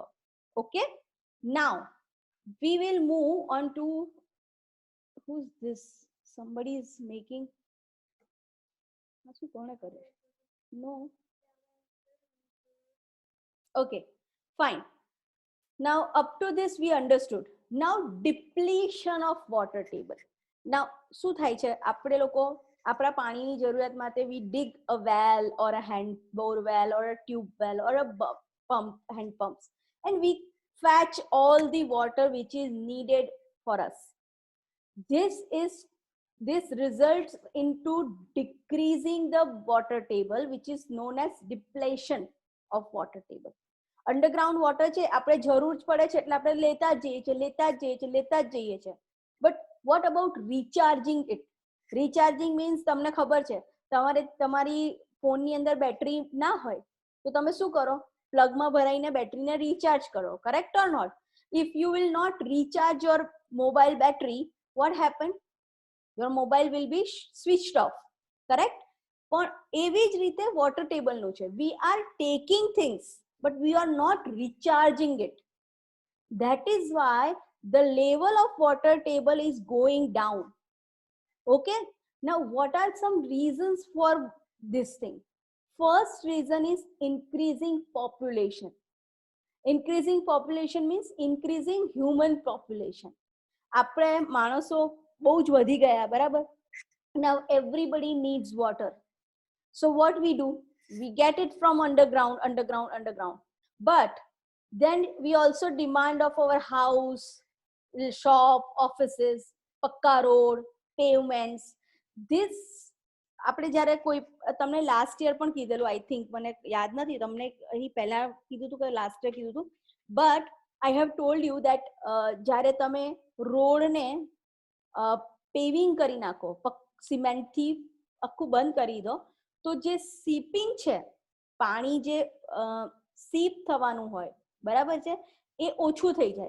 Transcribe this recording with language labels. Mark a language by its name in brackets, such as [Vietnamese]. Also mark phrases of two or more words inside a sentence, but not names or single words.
[English] Okay, now we will move on to, who's this? Somebody is making, no. Okay, fine. Now up to this we understood. Now depletion of water table. Now [Gujarati] શું થાય છે, આપણે લોકો આપણા પાણીની જરૂરિયાત માટે [English] we dig a well or a hand bore well or a tube well or a pump, hand pumps, and we fetch all the water which is needed for us. This results into decreasing the water table, which is known as depletion of water table. underground water [Gujarati] છે, આપણે જરૂર જ પડે છે એટલે આપણે લેતા જ જઈએ છે. [English] But what about recharging it? recharging means [Gujarati] તમને ખબર છે, તમારી ફોનની અંદર બેટરી ના હોય તો તમે શું કરો? પ્લગમાં ભરાઈને બેટરીને રિચાર્જ કરો, [English] correct or not? If you will not recharge your mobile battery, what happen? Your mobile will be switched off, correct? [Gujarati] પણ એવી જ રીતે [English] water table [Gujarati] નું છે. [English] We are taking things, but we are not recharging it. That is why the level of water table is going down. Okay, now what are some reasons for this thing? First reason is increasing population. Increasing population means increasing human population. [Gujarati] આપણે માણસો બહુ જ વધી ગયા, બરાબર? [English] Now everybody needs water. So what we do, we get it from underground, but then we also demand of our house, shop, offices, pakka road, pavements. [Gujarati] This આપણે જ્યારે કોઈ તમને [English] last year [Gujarati] પણ કીધેલું, [English] I think, [Gujarati] મને યાદ નથી તમને અહીં પહેલા કીધું હતું કે [English] last year [Gujarati] કીધું હતું, [English] But I have told you that [Gujarati] જ્યારે તમે રોડને પેવિંગ કરી નાખો, સિમેન્ટથી આખું બંધ કરી દો, તો જે સીપિંગ છે, પાણી જે સીપ થવાનું હોય, બરાબર છે, એ ઓછું થઈ જાય.